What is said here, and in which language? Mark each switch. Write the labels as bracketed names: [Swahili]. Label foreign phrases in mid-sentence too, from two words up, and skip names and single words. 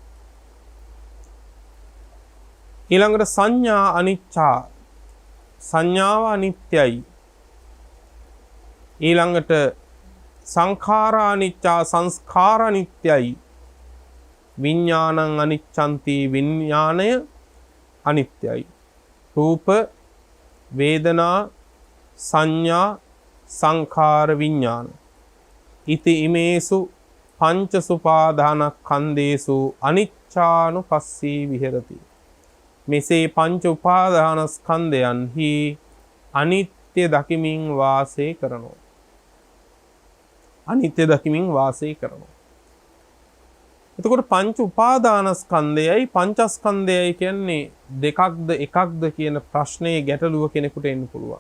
[Sinhala] ඊළඟට [Pali] සංඥා අනිච්චා [Sinhala] සංඥාව අනිත්‍යයි. ඊළඟට [Pali] සංඛාරා අනිච්චා [Sinhala] සංස්කාර අනිත්‍යයි. [Pali] විඥානං අනිච්ඡන්ති [Sinhala] විඥානය අනිත්‍යයි. [Pali] රූප වේදනා සංඥා සංඛාර විඥාන ඉති ඉමේසු පංචසුපාදානස්කන්ධේසු අනිච්ඡානුපස්සී විහෙරති. [Sinhala] මෙසේ පංච උපාදානස්කන්ධයන්හි අනිත්‍ය දකිමින් වාසය කරනවා. අනිත්‍ය දකිමින් වාසය කරනවා. එතකොට පංච උපාදානස්කන්ධයයි පංචස්කන්ධයයි කියන්නේ දෙකක්ද එකක්ද කියන ප්‍රශ්නයේ ගැටලුව කෙනෙකුට එන්න පුළුවන්.